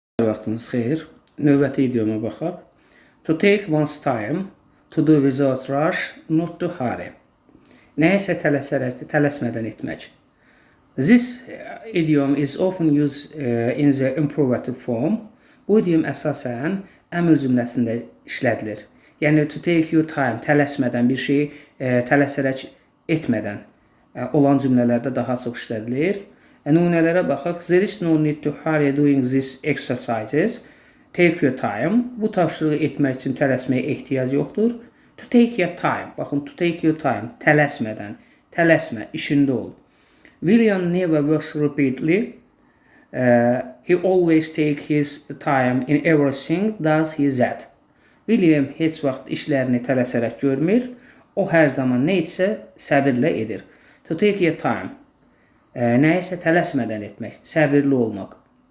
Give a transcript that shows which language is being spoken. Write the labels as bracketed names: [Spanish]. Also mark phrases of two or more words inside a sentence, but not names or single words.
[Azerbaijani] vaxtınız xeyir. Növbəti idioma baxaq. [English] To take one's time, to do without rush, not to hurry. [Azerbaijani] Nəyəsə tələsmədən etmək. [English] This idiom is often used in the imperative form. [Azerbaijani] Bu idiom əsasən əmr cümləsində işlədilir. [English] Yəni to take your time, [Azerbaijani] tələsmədən bir şeyi tələsərək etmədən olan cümlələrdə daha çox işlədilir. Nümunələrə baxaq. [English] There is no need to hurry doing these exercises. Take your time. [Azerbaijani] Bu tapşırığı etmək üçün tələsməyə ehtiyac yoxdur. [English] To take your time. Baxın, to take your time. [Azerbaijani] Tələsmədən. Tələsmə, işində ol. [English] William never works repeatedly. He always take his time in everything does he that. [Azerbaijani] William heç vaxt işlərini tələsərək görmür. O hər zaman nə etsə səbirlə edir. [English] To take your time. [Azerbaijani] Nəyəsə tələsmədən etmək, səbirli olmaq.